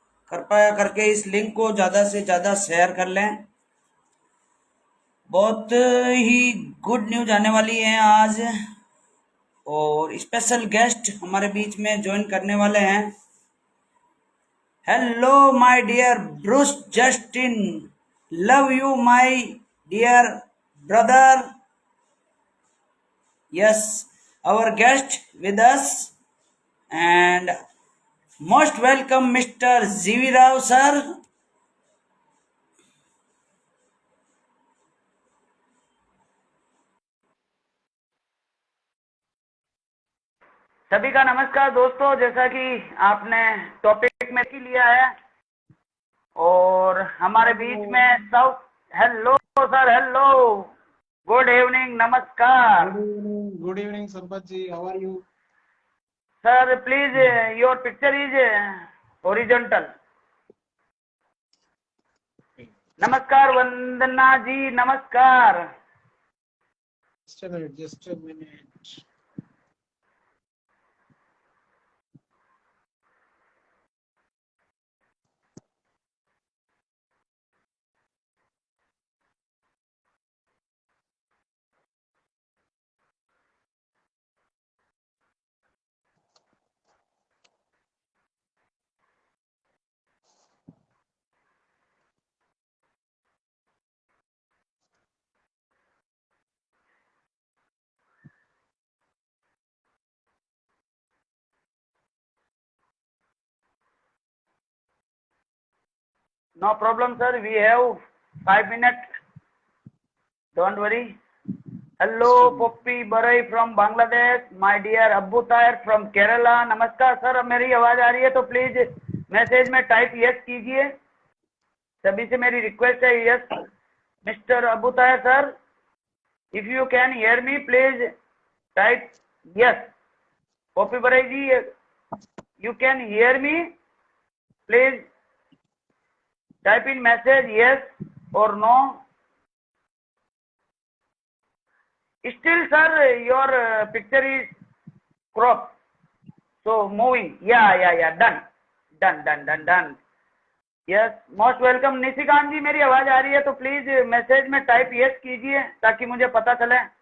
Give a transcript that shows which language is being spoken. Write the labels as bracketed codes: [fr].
[hi] कृपया करके इस लिंक को ज़्यादा से ज़्यादा शेयर कर लें। बहुत ही गुड न्यूज़ आने वाली है आज। और स्पेशल गेस्ट हमारे बीच में ज्वाइन करने वाले हैं। [en] Hello, my dear Bruce Justin. Love you, my dear brother. Yes, our guest with us. And most welcome, Mr. ZV Rao, sir. [hi] सभी का नमस्कार दोस्तों। जैसा कि आपने टॉपिक में की लिया है और हमारे बीच में सब [en] hello sir, hello, good evening, [hi] नमस्कार। [en] Good evening, Sampath ji. How are you? Sir, please, your picture is horizontal. [hi] नमस्कार वंदना जी, नमस्कार। [en] Just a minute, just a minute. No problem, sir. We have 5 minutes. Don't worry. Just a Hello, minute. Poppy Barai from Bangladesh. My dear Abbu Taher from Kerala. [hi] नमस्कार sir, अब मेरी आवाज आ रही है तो please message में type yes कीजिए। सभी से मेरी रिक्वेस्ट है। [en] Yes mister Abu Tahir sir, if you can hear me please type yes. Popy Barai ji, you can hear me please type in message yes or no. Still sir, your picture is cropped, so moving. Yeah, done. Yes, most welcome। [hi] Nishikant जी, मेरी आवाज आ रही है तो please message में type yes कीजिए ताकि मुझे पता चले।